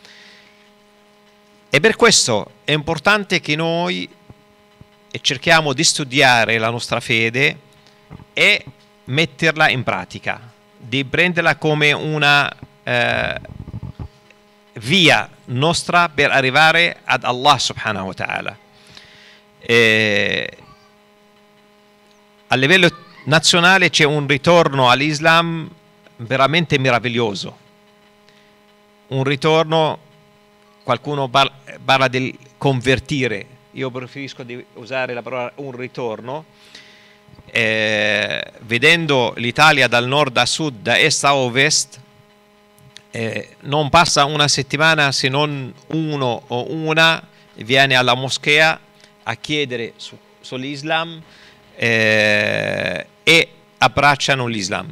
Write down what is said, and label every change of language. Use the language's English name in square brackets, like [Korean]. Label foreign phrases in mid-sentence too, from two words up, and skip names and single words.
[Italian] E per questo è importante che noi cerchiamo di studiare la nostra fede e metterla in pratica, di prenderla come una via nostra per arrivare ad Allah [Arabic] سبحانه وتعالى. [Italian] A livello nazionale c'è un ritorno all'Islam veramente meraviglioso, un ritorno, qualcuno parla del convertire, io preferisco di usare la parola un ritorno. Vedendo l'Italia dal nord a sud, da est a ovest, non passa una settimana se non uno o una viene alla moschea a chiedere sull'Islam e abbracciano l'Islam.